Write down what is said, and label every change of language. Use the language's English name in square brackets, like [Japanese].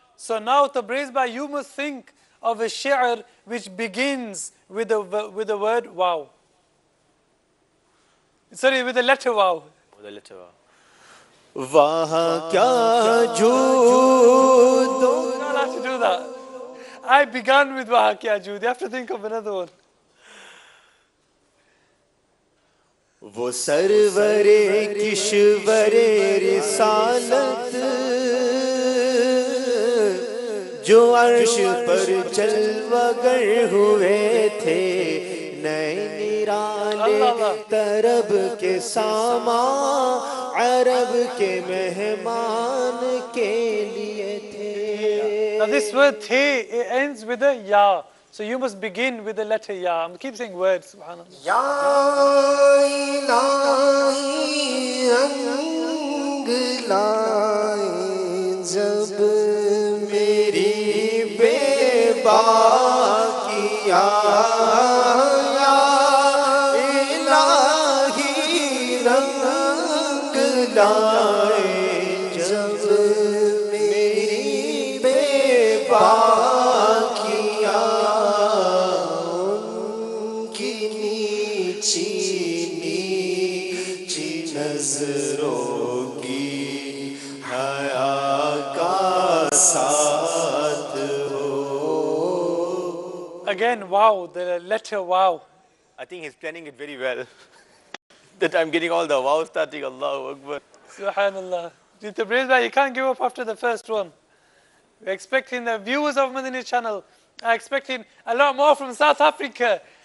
[English] So now, Tabriz Bhai, you must think of a shi'r which begins with the word wow. Sorry, with the letter wow. With the letter wow. [Urdu] وہاں کیا جود. [English] You don't have to do that. I began with Waha Kya Jood. You have to think of another one. [Urdu] وہ سرور کشور رسالت جو عرش پر جلوگر ہوئے تھے، نئے نرالے طرب کے سامان عرب کے مہمان کے لیے تھے. [English] Now this word the, it ends with a ya. So you must begin with the letter ya. I'm keep saying words, subhanallah. [Urdu] یا الہی رنگ لائے جب میری بے باکیا، یا الہی رنگ لائے جب میری بے باکیا، ان کی نیچی نیچی نظروں کی حیا کا ساتھ ہو. [English] Again, wow, the letter wow. I think he's planning it very well. That I'm getting all the wow starting, Allahu Akbar. Subhanallah. Tabriz Bhai, you can't give up after the first one. We're expecting the viewers of Madani channel are expecting a lot more from South Africa.